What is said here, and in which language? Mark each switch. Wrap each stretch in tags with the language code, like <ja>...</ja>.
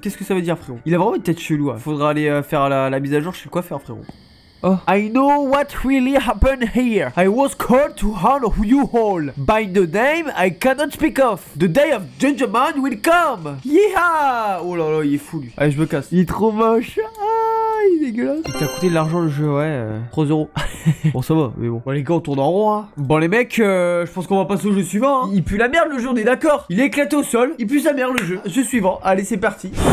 <fr>Qu'est-ce que ça veut dire, frérot? Il a vraiment une tête chelou. Hein. Faudra aller faire la mise à jour chez le coiffeur, frérot. Oh.</fr> <en>I know what really happened here. I was called to honor you all. By the name I cannot speak of. The day of judgment will come. Yeah.</en> <fr>Oh là là, il est fou, lui. Allez, je me casse. Il est trop moche. Il est dégueulasse. Il t'a coûté de l'argent le jeu, ouais. 3 euros. Bon, ça va, mais bon. Bon, les gars, on tourne en rond, hein. Bon, les mecs, je pense qu'on va passer au jeu suivant. Hein. Il pue la merde le jeu, on est d'accord. Il est éclaté au sol. Il pue sa merde le jeu. Jeu suivant. Allez, c'est parti.</fr>